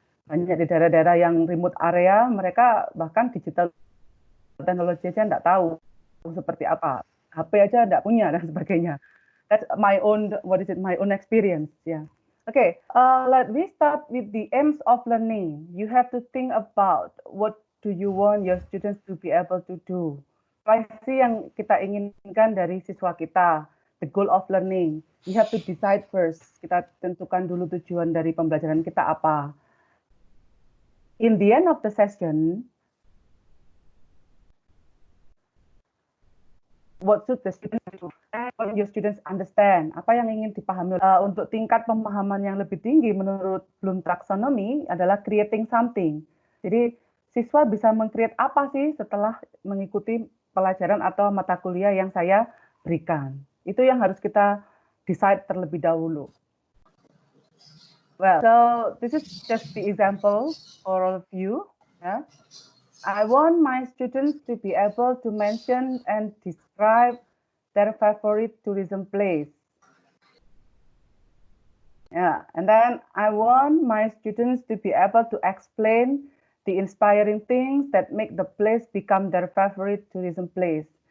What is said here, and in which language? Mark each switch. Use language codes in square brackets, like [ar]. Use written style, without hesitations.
[id] Banyak di daerah-daerah yang remote area, mereka bahkan digital teknologi aja nggak tahu seperti apa, HP aja nggak punya dan sebagainya. [en] That's my own experience. Yeah. Okay. Let me start with the aims of learning. You have to think about what do you want your students to be able to do. [id] Apa sih yang kita inginkan dari siswa kita? [en] The goal of learning. You have to decide first. [id] Kita tentukan dulu tujuan dari pembelajaran kita apa. [en] In the end of the session, what should the students do? What your students understand? [id] Apa yang ingin dipahami? Untuk tingkat pemahaman yang lebih tinggi menurut Bloom Taxonomy adalah creating something. Jadi siswa bisa meng-create apa sih setelah mengikuti pelajaran atau mata kuliah yang saya berikan. Itu yang harus kita decide terlebih dahulu. [en] Well, so this is just the example for all of you. Yeah? I want my students to be able to mention and describe their favorite tourism place. Yeah, and then I want my students to be able to explain the inspiring things that make the place become their favorite tourism place.